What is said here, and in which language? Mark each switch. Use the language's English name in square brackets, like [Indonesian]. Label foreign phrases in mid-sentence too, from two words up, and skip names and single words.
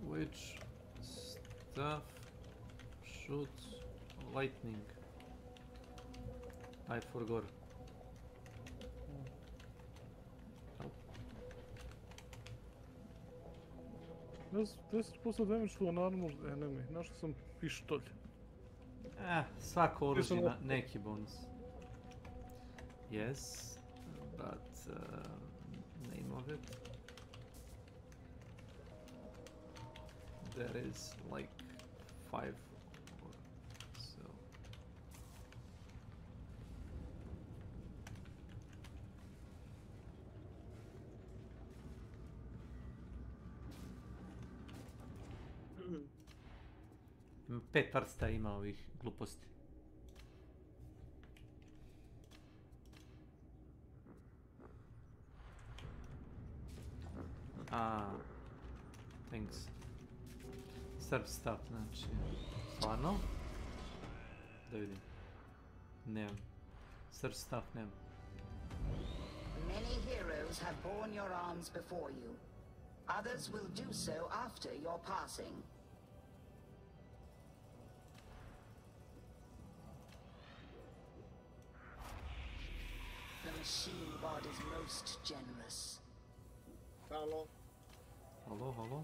[English] Switch. Stuff. Shoot. Lightning. I forgot. 10% damage to an armored enemy. [Serbian] Našao sam pištolj. Svako oružje ima neki bonus. [English] Yes, but name of it. There is like 5 or so. [Serbian] Pet prsta ima ovih gluposti. [English] Thanks. Serb stuff, [Serbian] znači... Stvarno? Da vidim. Nemam. [English] Serb stuff nemam. Many heroes have borne your arms before you. Others will do so after your passing. The machine god is most generous. [Swedish] Hallå? Hallå, hallå?